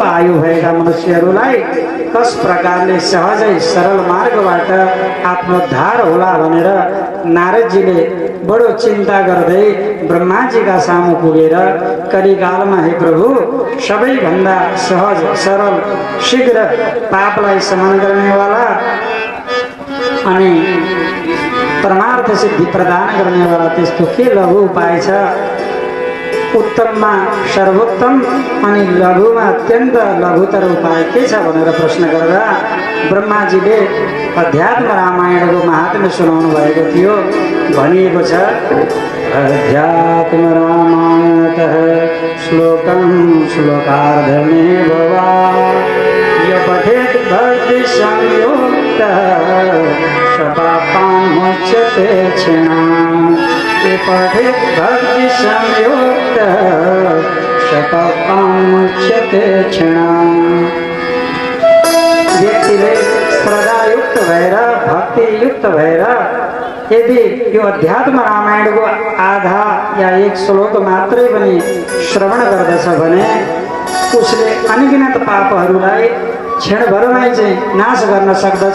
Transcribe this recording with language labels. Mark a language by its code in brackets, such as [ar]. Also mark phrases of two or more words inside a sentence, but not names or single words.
[ne] आयु भएका मनुष्यहरूलाई कस प्रकारले सहजै सरल मार्गबाट आत्मोद्धार होला भनेर नारदजीले बडो चिन्ता गर्दै ब्रह्माजीका सामु पुगेर कलिकालमा हे प्रभु सबैभन्दा सहज सरल शीघ्र पापलाई शमन गर्नेवाला अनि परमार्थ सिद्धि प्रदान गर्नेवाला त्यस्तो के लघु उपाय छ? उत्तममा सर्वोत्तम अनि लघुमा अत्यन्त लघुतर उपाय के छ भनेर प्रश्न गर्दा ब्रह्माजीले अध्यात्म रामायणको महात्म्य सुनाउनु भएको थियो। भनिएको छ [sa] अध्यात्म रामायणतः श्लोकं श्लोकार्धमेव वा य पठेत् भक्ति संयुक्तः सपापान् मुच्यते क्षणात् ये पठेत् भक्ति संयुक्तः सपापान् मुच्यते क्षणात्। [ne] व्यक्तिले श्रद्धायुक्त भएर भक्तियुक्त भएर यदि यो अध्यात्म रामायणको आधा या एक श्लोक मात्रै पनि श्रवण गर्दछ भने उसले अनगिनत पापहरूलाई क्षणभरमै चाहिँ नाश गर्न सक्दछ।